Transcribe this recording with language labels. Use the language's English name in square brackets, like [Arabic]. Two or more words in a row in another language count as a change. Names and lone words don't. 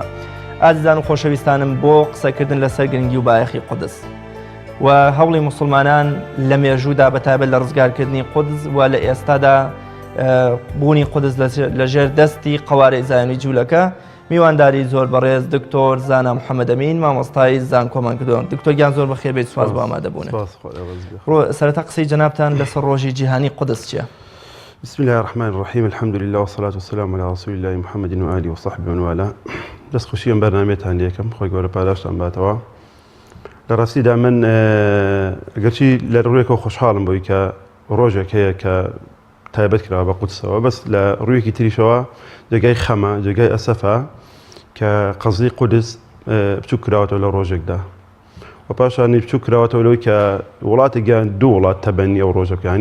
[Central Kurdish] ئازیزان و خۆشەویستانم بۆ قسەکردن لەسەر گرنگی و بایەخی قودس و هەوڵی موسڵمانان لە مێژوودا بەتایبەت لە ڕزگارکردنی قودس و لە ئێستادا بوونی قودس لەژێر دەستی قەوارەی زایۆنی جوولەکە میوانداری زۆر بەڕێز دکتۆر زانا محەممەد ئەمین مامۆستای زان کۆمان کردووە. دکتۆر گیان زۆر بەخێر بێت، سوپاس بۆ ئامادەبوونە. سەرەتا قسەی جەنابتان لەسەر ڕۆژی جیهانی قودس چییە؟ [Arabic] بسم الله الرحمن الرحيم الحمد لله والصلاة والسلام على رسول الله محمد وآله وصحبه ومن والاه. [Central Kurdish] دەست خۆشیەم بەرنامەیەتان لێکم، خۆی گەورە پاداشتان باتەوە. لە ڕاستیدا من ئەگەرچی لە ڕوویەکەوە خۆشحاڵم بۆی کە ڕۆژێک هەیە کە تایبەت کراوە بە قودسەوە، بەس لە ڕوویەکی تریشەوە جێگای خەمە، جێگای ئەسەفە کە قەزی قودس بچوو کراوەتەوە لە ڕۆژێکدا و پاشانی بچوو کراوەتەوە لەوەی کە وڵاتێکیان دوو وڵات تەبەنی ئەو ڕۆژە بکەن.